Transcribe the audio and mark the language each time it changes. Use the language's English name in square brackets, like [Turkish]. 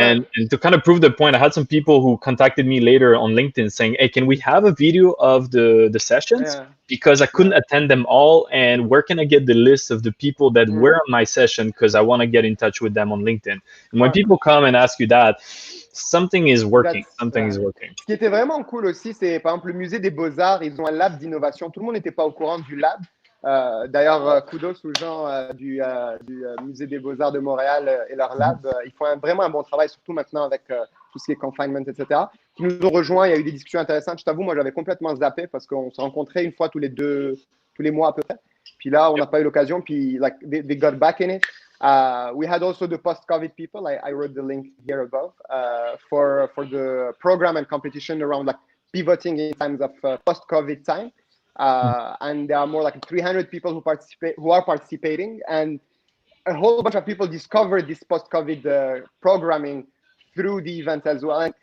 [English] and to kind of prove the point, I had some people who contacted me later on LinkedIn saying, "Hey, can we have a video of the sessions? Yeah. Because I couldn't Yeah. attend them all, and where can I get the list of the people that were Mm. on my session? Because I want to get in touch with them on LinkedIn." And when [French] Ouais. [English] people come and ask you that, something is working. That's, Something is working. [French] Ce qui était vraiment cool aussi, c'est par exemple le musée des Beaux-Arts, ils ont un lab d'innovation. Tout le monde n'était pas au courant du lab. D'ailleurs, kudos aux gens du musée des Beaux-Arts de Montréal et leur lab. Ils font vraiment un bon travail, surtout maintenant avec tout ce qui est confinement, etc. Qui nous ont rejoints, il y a eu des discussions intéressantes. Je t'avoue, moi j'avais complètement zappé parce qu'on se rencontrait une fois tous les mois à peu près. Puis là, on n'a pas eu l'occasion. Puis [English] like, they got back in it. We had also the post-COVID people. I wrote the link here above for the program and competition around like pivoting in times of post-COVID time. And there are more like 300 people who are participating, and a whole bunch of people discovered this post-COVID programming through the event as well.